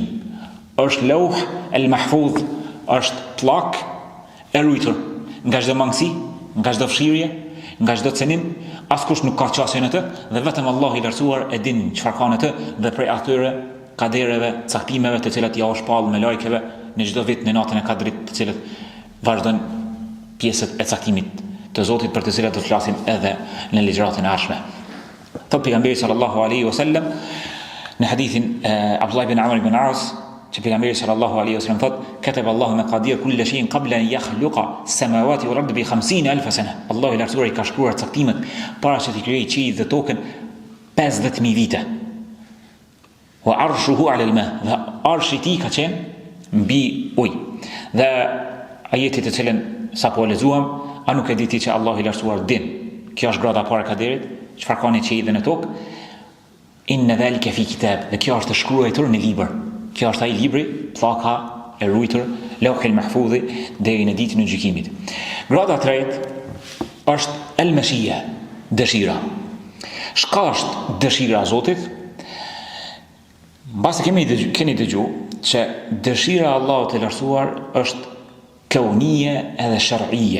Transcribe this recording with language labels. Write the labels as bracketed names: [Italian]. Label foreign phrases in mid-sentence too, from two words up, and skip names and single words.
[Albanian] Është Lauh el Mahfuz, është pllak e rujtur nga çdo mangësi, nga çdo fshirje, nga çdo cenim, askush nuk ka qasje në të dhe vetëm Allahu i lartësuar e din çfarë ka në të dhe prej atyre kadereve, caktimeve të cilat ja u shpall me lajkeve në çdo vit në natën e Kadrit, të cilat vazhdojnë pjesët e caktimit të Zotit për të cilat do të flasim edhe në ligjëratën e ardhshme. Thot pejgamberi [Arabic] صلى الله عليه وسلم [Albanian] në hadithin Abdullah ibn Amr ibn As, që pejgamberi [Arabic] صلى الله عليه وسلم [Albanian] thot: [Arabic] "كتب الله مقادير كل شيء قبل أن يخلق السماوات والأرض ب 50,000 سنة." [Albanian] Allahu i lartësuar i ka shkruar caktimet para se të krijojë qiellin dhe tokën 50.000 vite. [Arabic] وعرشه على الماء, [Albanian] dhe arshi i tij ka qenë mbi ujë. Dhe ajeti të cilën sapo lexuam, a nuk e di ti që Allahu i lartësuar din? Kjo është grada e parë e kaderit, çfarë ka në qiell dhe në tokë. [Arabic] إن ذلك في كتاب, [Albanian] dhe kjo është shkruar në libër. Kjo është ai libri, pllaka e ruajtur, Lauhil Mahfuzi deri në ditën e gjykimit. Grada e tretë është el-mashia, dëshira. Çka është dëshira e Zotit? Mbas keni dëgjuar që dëshira e Allahut të lartësuar është kaunije edhe shar'ije.